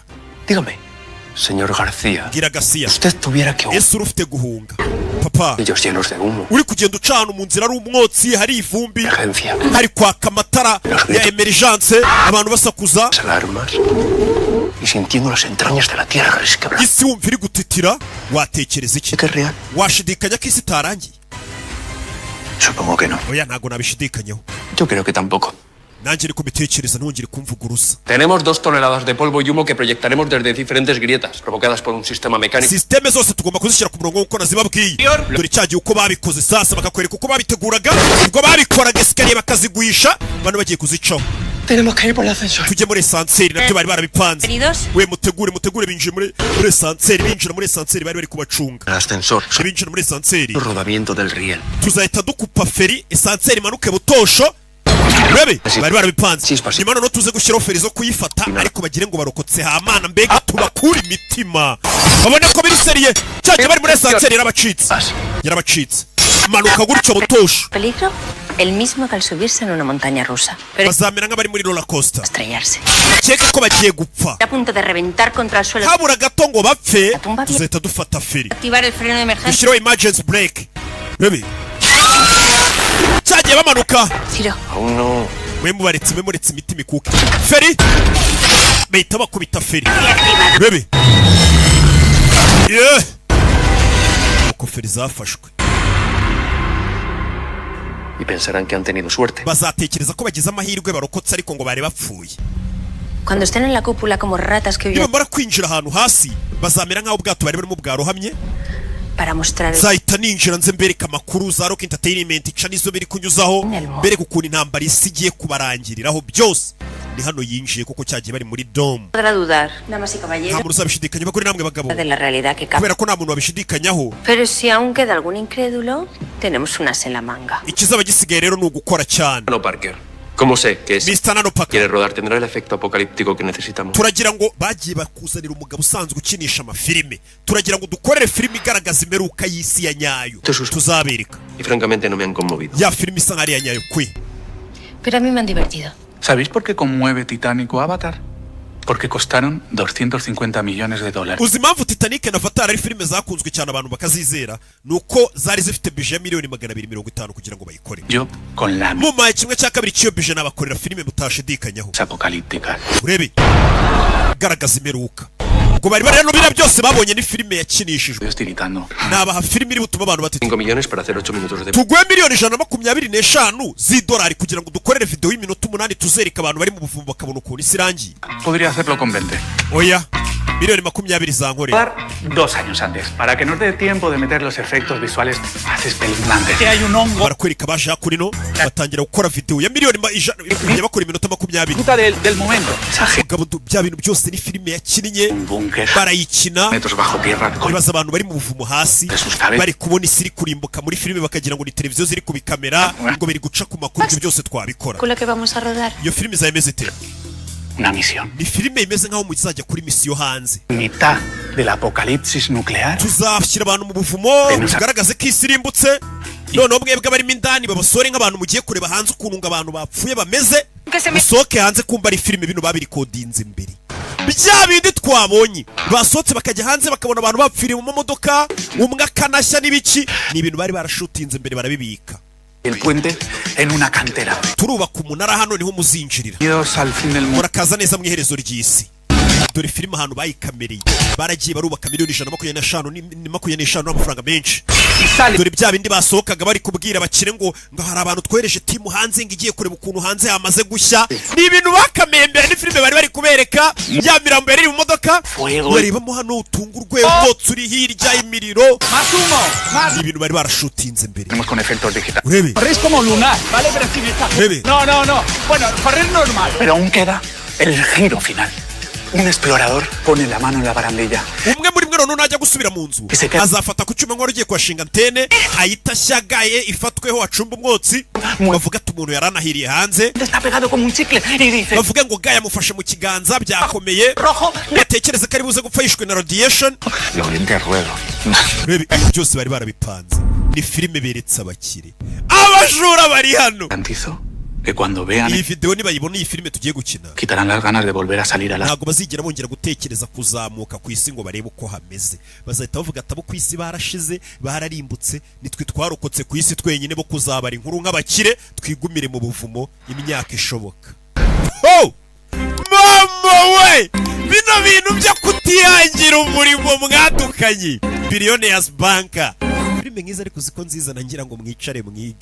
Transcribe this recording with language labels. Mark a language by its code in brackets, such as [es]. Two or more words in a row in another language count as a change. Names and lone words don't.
[es] Dígame, señor García. [rw] gira Garcia [es] Usted tuviera que... [rw] ese urufite guhunga papa [es] Ellos llenos de humo. [rw] uri kugenda ucana mu nzira ari umwotsi hari ivumbi [es] Emergencia. [rw] hari kwaka amatara ya emergence abantu basakuza [es] Las alarmas. Y sintiendo las entrañas de la tierra resquebrada. [rw] isi wumva iri gutitira watekereza iki [es] ¿Qué es real? [rw] washidikanya ko isi itarangiye [es] Supongo que no. [rw] oya ntabwo nabishidikanyaho [es] Yo creo que tampoco. [rw] nanjye ariko mbitekereza ntongere kumvuguruza [es] Tenemos 2 toneladas de polvo y humo que proyectaremos desde diferentes grietas provocadas por un sistema mecánico. [rw] sisiteme zose tugomba kuzishyira ku murongo nk'uko nazibabwiye dore cyagiye uko babikoze sasa bakakwereka uko babiteguraga ubwo babikoraga esikariye bakaziguhisha bano bagiye kuzicaho [es] Tenemos que ir por el ascensor. [rw] tujye muri esanseri nabyo bari barabipanze [es] Queridos, [rw] we mutegure binjiye muri esanseri binjira muri esanseri bari bari kubacunga [es] El ascensor. [rw] binjira muri esanseri [es] El rodamiento del riel. [rw] tuzahita dukupa feri esanseri imanuke butosho Rebe bari barabipanze nyuma noneho tuze gushyiraho feri zo kuyifata ariko bagire ngo barokotse hamana mbega tubakura imitima babone ko biri seriye cyagiye bari muri esanseri yarabacitse manuka gutyo butosho [es] peligro el mismo que al subirse en una montaña rusa. Pero [rw] bazamera nk'abari muri [en] roller coaster [es] estrellarse. [rw] cyeka ko bagiye gupfa [es] A punto de reventar contra el suelo. [rw] habura gato ngo bapfe [es] La tumba bien. [rw] tuzahita dufata feri [es] Activar el freno de emergencia. [rw] dushyiraho [en] emergency brake [rw] Rebe cyagiye bamanuka [es] Ciro, Aún no. [rw] mwe muretse imitima ikuke feri bahita bakubita feri Rebe yeah uko feri zafashwe [es] Y pensarán que han tenido suerte. [rw] bazatekereza ko bagize amahirwe barokotse ariko ngo bari bapfuye [es] cuando estén en la cúpula como ratas que huyen [rw] nibamara kwinjira ahantu hasi bazamera nk'aho ubwato bari barimo bwarohamye [es] para mostrar el... [rw] zahita ninjira nze mbereka amakuru za Rock Entertainment ica nizo biri kunyuzaho mbereka ukuntu intambara isi igiye kubarangiriraho byose ni hano yinjiye kuko cyagiye bari muri dome. [es] Podrá dudar, damas y [rw] Nta [es] caballeros, [rw] muntu uzabishidikanya bagore namwe bagabo. [es] de la realidad que cabe. [rw] Kubera ko nta muntu wabishidikanyaho. [es] Pero si aún queda algún incrédulo, tenemos unas en la manga. [rw] Ikizaba gisigaye rero ni ugukora cyane. [es] No, Parker. ¿Cómo sé que es? Mr. Nano Parker. Quiere rodar, tendrá el efecto apocalíptico que necesitamos. [rw] Turagira ngo bagiye bakuzanira umugabo usanzwe ukinisha amafilime. Turagira ngo dukorere filime igaragaza imperuka y'isi ya nyayo. Tuzabereka. [es] Y francamente no me han conmovido. [rw] Ya filime isa nk'ari ya nyayo kwe. [es] Pero a mí me han divertido. ¿Sabéis por qué conmueve Titanic o Avatar? Porque costaron 250 millones de dólares. [rw] Uzi impamvu Titanic na Avatar ari filime zakunzwe cyane abantu bakazizera nuko zari zifite budget miliyoni 250 kugira ngo bayikore. [es] Yo con la [rw] mu maye kimwe cya kabiri cyo budget nabakorera filime mutashidikanyaho. [es] Apocalíptica. [rw] Urebe garagaza imperuka. Ngo bari rero bira byose babonye ni filime yakinishijwe. [es] Estoy tiritando. [rw] Nabaha filime iri butuma abantu batita [es] 5 millones para hacer 8 minutos de. [rw] Tugwe miliyoni 125 z'idolari kugira ngo dukorere video y'iminota 8 tuzereka abantu bari mu buvumo bakabona ukuntu isi irangiye. [es] Podría hacerlo con 20. [rw] Oya. Miliyoni 20 zankorera. [es] 2 años antes, para que nos dé tiempo de meter los efectos visuales más espeluznantes. Que hay un hongo. [rw] Barakwereka baje hakurino batangira gukora video ya miliyoni 100 bakora iminota 20. [es] Disfruta del momento. [rw] Mugabo bya bintu byose ni filime yakinnye. Barayikina. [es] Metros bajo tierra. [rw] Bibaza abantu bari mu buvumo hasi. Bari kubona isi iri kurimbuka muri filime bakagira ngo ni televiziyo ziri kubikamera ngo biri guca ku makuru ibyo byose twabikora. [es] Con la que vamos a rodar. [rw] Iyo filime zayemeze ite? [es] Una misión. [rw] Ni filime imeze nkaho muzajya kuri misiyo hanze. [es] Mitad del apocalipsis nuclear. [rw] Tuzashyira abantu mu buvumo bigaragaze ko isi irimbutse. Noneho mwebwe barimo indani babasore nk'abantu mugiye kureba hanze ukuntu abantu bapfuye bameze. Musohoke hanze kumva ari filime bino babirikodinze imbere. Bya bindi twabonye basohotse bakajya hanze bakabona abantu bapfiriye mu modoka umwe akanashya n'ibiki ni ibintu bari barashutinze imbere barabibika. El puente en una cantera. Turubaka umunara hano niho muzinjirira. Murakaza neza mu iherezo ry'isi. Dore filime ahantu bayikamereye baragiye barubaka miliyoni 125 n'amafaranga menshi. Dore bya bindi basohokaga bari kubwira bakire ngo hari abantu twereje timu hanze ngo igiye kureba ukuntu hanze hamaze gushya. Ni ibintu bakamembera ni filime bari kubereka ya mirambo yari mu modoka. Barebamo hano utungurwe ubwotsi uri hirya imiriro. Ni ibintu bari barashutinze imbere. [es] Con efectos digitales. [rw] Urebe. [es] Corres como lunar, ¿vale? Pero sin esta. No. Bueno, correr normal. Pero aún queda el giro final. Un explorador pone la mano en la barandilla. [rw] Umwe muri mwe najya gusubira mu nzu azafata ku cyuma nk'ugiye kwashinga antene ayita shagaye ifatweho acumba umwotsi bavuga ati umuntu yaranahiriye hanze [es] Está pegado como un chicle y dice [rw] bavuga ngo gaya mufashe mu kiganza byakomeye batekereza ko ari buze gupfa yishwe na radiation byose bari barabipanze ni filime beretse abakire abajura bari hano [es] que cuando vean [rw] iyi video nibayibona iyi filime tugiye gukina [es] quitarán las ganas de volver a salir a la [rw] ntago bazigera bongera gutekereza kuzamuka ku isi ngo barebe uko hameze bazahita bavuga atabo ku isi barashize bararimbutse nitwe twarokotse ku isi twenyine bo kuzabara inkuru nk'abakire twigumire mu buvumo imyaka ishoboka. Mama we bino bintu byo kutihangira umurimo mwadukanye Billionaires Banker filime nkiza ariko ziko nziza nangira ngo mwicare mwige.